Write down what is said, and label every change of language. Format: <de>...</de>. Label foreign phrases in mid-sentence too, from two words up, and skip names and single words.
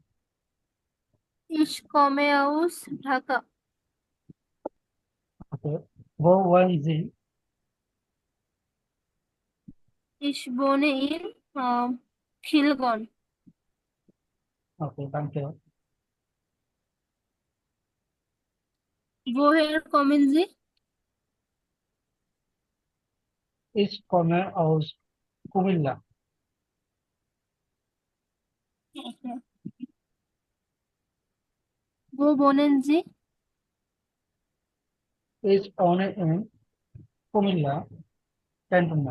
<de>Ich komme aus ঢাকা। ওকে, Wo wohnen Sie. Ich wohne in খিলগন।</de> <en>Okay, thank you.</en> <de>woher kommen Sie? Ich komme aus কুমিল্লা। Okay. Wo wohnen Sie? Ich wohne in কুমিল্লা ক্যান্টনমেন্ট।</de>